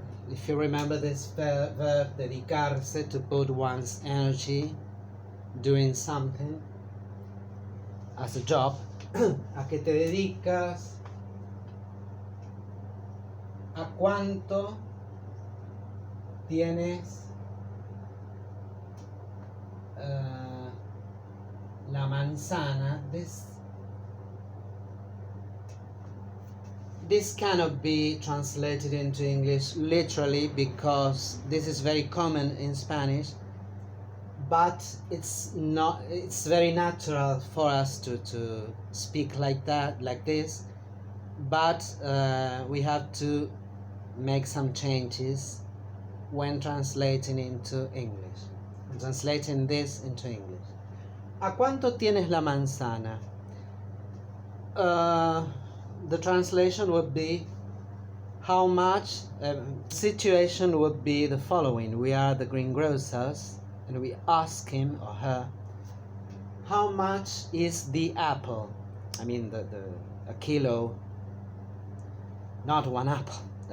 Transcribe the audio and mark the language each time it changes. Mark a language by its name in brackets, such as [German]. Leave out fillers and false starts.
[English] If you remember this verb, dedicarse, to put one's energy doing something as a job. [Spanish] ¿A qué te dedicas? ¿A cuánto tienes la manzana? [English] This cannot be translated into English literally because this is very common in Spanish, but it's very natural for us to speak like that, like this, but we have to make some changes when translating into English, translating this into English. [Spanish] ¿A cuánto tienes la manzana? [English] The translation would be how much. Situation would be the following: we are the greengrocers and we ask him or her, how much is the apple? I mean a kilo, not one apple.